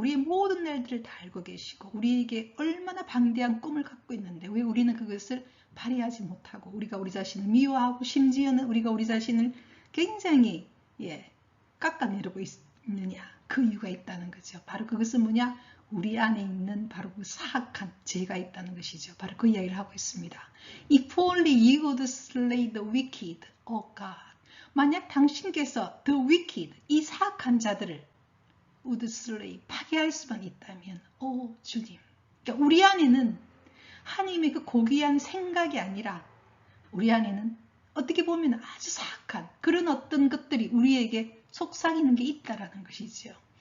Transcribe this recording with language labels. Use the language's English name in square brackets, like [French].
[Korean] 우리의 모든 날들을 다 알고 계시고, 우리에게 얼마나 방대한 꿈을 갖고 있는데 왜 우리는 그것을 발휘하지 못하고, 우리가 우리 자신을 미워하고, 심지어는 우리가 우리 자신을 굉장히 깎아내리고 있느냐? 그 이유가 있다는 거죠. 바로 그것은 뭐냐? 우리 안에 있는 바로 그 사악한 죄가 있다는 것이죠. 바로 그 이야기를 하고 있습니다. [English] If only you would slay the wicked, oh God. [Korean] 만약 당신께서 [English] the wicked, [Korean] 이 사악한 자들을 [English] would slay, [Korean] 파괴할 수만 있다면, 오 주님. 그러니까 우리 안에는 하나님의 그 고귀한 생각이 아니라 우리 안에는 어떻게 보면 아주 사악한 그런 어떤 것들이 우리에게 속삭이는 게 있다라는 것이죠.